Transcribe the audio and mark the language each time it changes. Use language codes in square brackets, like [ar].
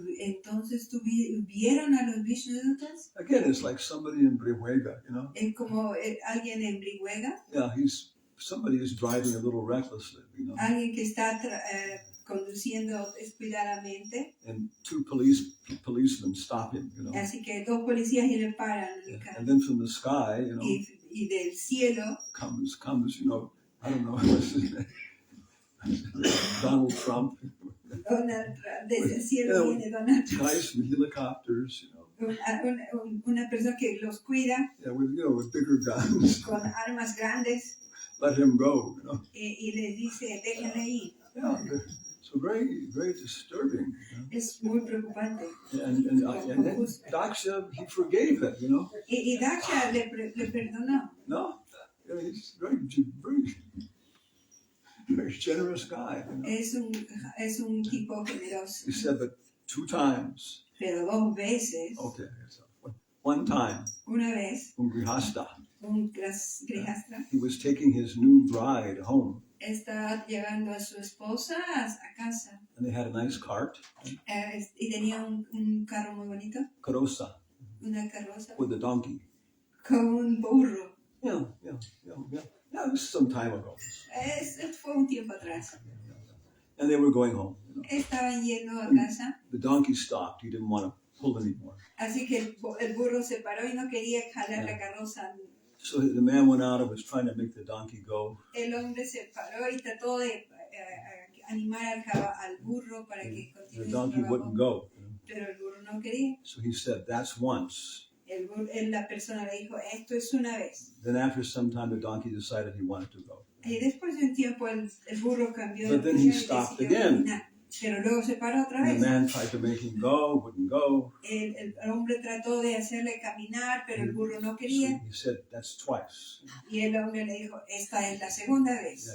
[es] Entonces vieron a los Vishnudutas. [en] Again, it's like somebody in Brihuega, [es] Es como alguien en Brihuega, [en] Yeah, somebody is driving a little recklessly, [es] alguien que está conduciendo descuidadamente. [en] And two policemen stop him, [es] Así que dos policías le paran el [en] And [es] carro. [en] then from the sky, [es] Y del cielo [en] comes, I don't know what's his name, Donald Trump. [es] Donald Trump, desde el cielo viene Donald Trump. [en] Guys with helicopters, [es] Una persona que los cuida [en] with bigger guns. [es] con armas grandes [en] Let him go, [es] y les dice, déjenle ir. [en] Yeah, so very, very disturbing. [es] Es muy preocupante. [en] And then Daksha, he forgave it, [es] Y Daksha le perdonó. [en] No, he's very, very, very generous guy. [es] Es un tipo generoso. [en] He said that 2 times. [es] Pero 2 veces. [en] Okay, so one time. [es] Una vez. Un grihasta. Un grihasta. [en] He was taking his new bride home. [es] Estaba llevando a su esposa a casa. [en] And they had a nice cart. [es] Y tenía un carro muy bonito. Carroza. Una carroza. [en] With a donkey. [es] Con un burro. [en] Yeah, it was some time ago. [es] Fue un tiempo atrás. [en] And they were going home. [es] Estaban yendo a casa. [en] The donkey stopped. He didn't want to pull anymore. [es] Así que el burro se paró y no quería jalar la carroza. [en] So the man went out and was trying to make the donkey go. [es] El hombre se paró y trató de animar al burro para que continúe. [en] The donkey wouldn't go. [es] Pero el burro no quería. [en] So he said, "That's once." [es] La persona le dijo, esto es una vez. [en] Then after some time, the donkey decided he wanted to go. [es] Y después de un tiempo el burro cambió de [en] But then he [es] opinión y [en] stopped [es] decidió [en] again. [es] caminar. Pero luego se paró otra [en] And [es] vez. [en] the man tried to make him go, wouldn't go. [es] El hombre trató de hacerle caminar, pero el burro no [en] So [es] quería. [en] he said, "That's twice." [es] Y el hombre le dijo, esta es la segunda vez.